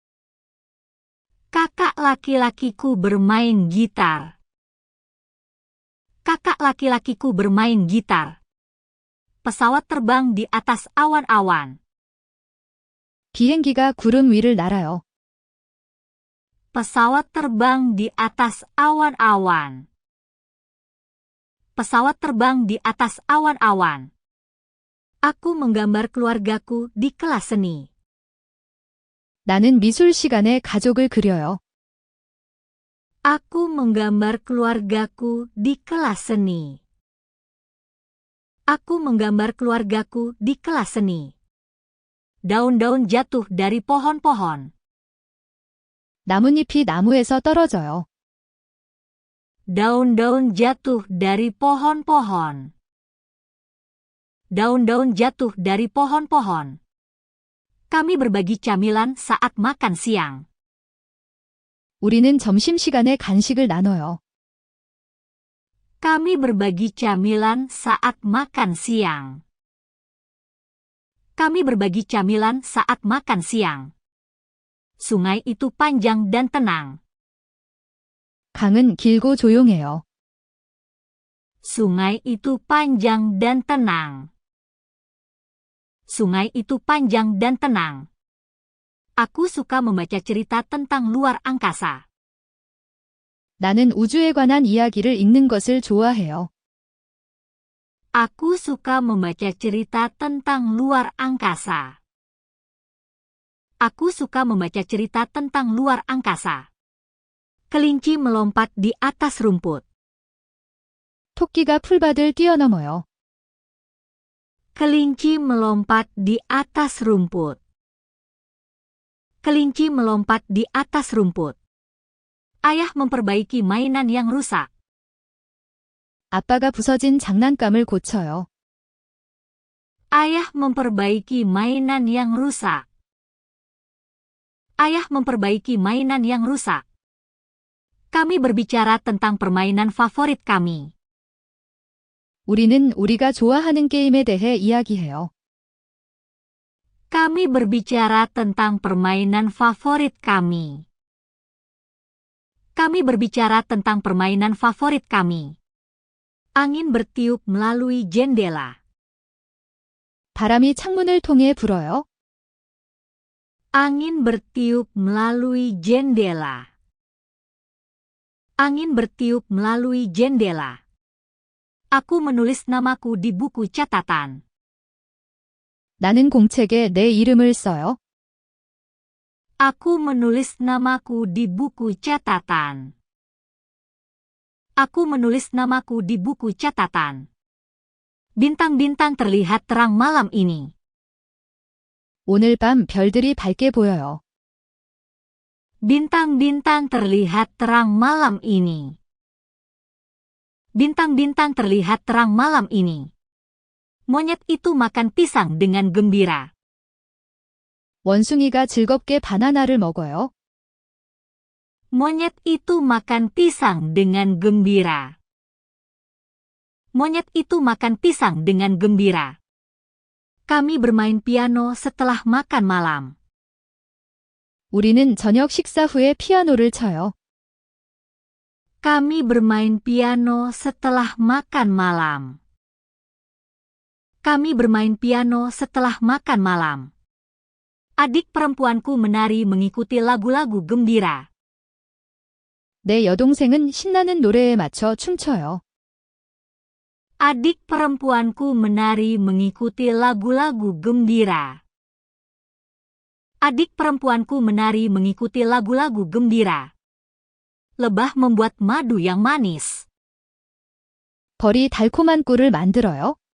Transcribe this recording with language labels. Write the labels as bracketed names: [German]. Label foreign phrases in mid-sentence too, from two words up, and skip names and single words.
[Indonesian] Kakak laki-lakiku bermain gitar. Kakak laki-lakiku bermain gitar. Pesawat terbang di atas awan-awan. [Korean] 비행기가 구름 위를 날아요. [Indonesian] Pesawat terbang di atas awan-awan. Pesawat terbang di atas awan-awan. Aku menggambar keluargaku di kelas seni. [Korean] 나는 미술 시간에 가족을 그려요. [Indonesian] Aku menggambar keluargaku di kelas seni. Aku menggambar keluargaku di kelas seni. Daun-daun jatuh dari pohon-pohon. [Korean] 나뭇잎이 나무에서 떨어져요. [Indonesian] Daun-daun jatuh dari pohon-pohon. Daun-daun jatuh dari pohon-pohon. Kami berbagi camilan saat makan siang. [Korean] 우리는 점심시간에 간식을 나눠요. [Indonesian] Kami berbagi camilan saat makan siang. Kami berbagi camilan saat makan siang. Sungai itu panjang dan tenang. [Korean] 강은 길고 조용해요. [Indonesian] Sungai itu panjang dan tenang. Sungai itu panjang dan tenang. Aku suka membaca cerita tentang luar angkasa. [Korean] 나는 우주에 관한 이야기를 읽는 것을 좋아해요. [Indonesian] Aku suka membaca cerita tentang luar angkasa. Aku suka membaca cerita tentang luar angkasa. Kelinci melompat di atas rumput. [Korean] 토끼가 풀밭을 뛰어넘어요. [Indonesian] Kelinci melompat di atas rumput. Kelinci melompat di atas rumput. Ayah memperbaiki mainan yang rusak. [Korean] 아빠가 부서진 장난감을 고쳐요. [Indonesian] Ayah memperbaiki mainan yang rusak. Ayah memperbaiki mainan yang rusak. Kami berbicara tentang permainan favorit kami. [Korean] 우리는 우리가 좋아하는 게임에 대해 이야기해요. [Indonesian] Kami berbicara tentang permainan favorit kami. Kami berbicara tentang permainan favorit kami. Angin bertiup melalui jendela. [Korean] 바람이 창문을 통해 불어요. [Indonesian] Angin bertiup melalui jendela. Angin bertiup melalui jendela. Aku menulis namaku di buku catatan. [Korean] 나는 공책에 내 이름을 써요. [Indonesian] Aku menulis namaku di buku catatan. Aku menulis namaku di buku catatan. Bintang-bintang terlihat terang malam ini. [Korean] 오늘 밤 별들이 밝게 보여요. [Indonesian] Bintang-bintang terlihat terang malam ini. Bintang-bintang terlihat terang malam ini. Monyet itu makan pisang dengan gembira. [Korean] 원숭이가 즐겁게 바나나를 먹어요. [Indonesian] Monyet itu makan pisang dengan gembira. Monyet itu makan pisang dengan gembira. Kami bermain piano setelah makan malam. [Korean] 우리는 저녁 식사 후에 피아노를 쳐요. [Indonesian] Kami bermain piano setelah makan malam. Kami bermain piano setelah makan malam. Adik perempuanku menari mengikuti lagu-lagu gembira. [Korean] 내 여동생은 신나는 노래에 맞춰 춤춰요. [Indonesian] Adik perempuanku menari mengikuti lagu-lagu gembira. Adik perempuanku menari mengikuti lagu-lagu gembira. Lebah membuat madu yang manis. [Korean] 벌이 달콤한 꿀을 만들어요.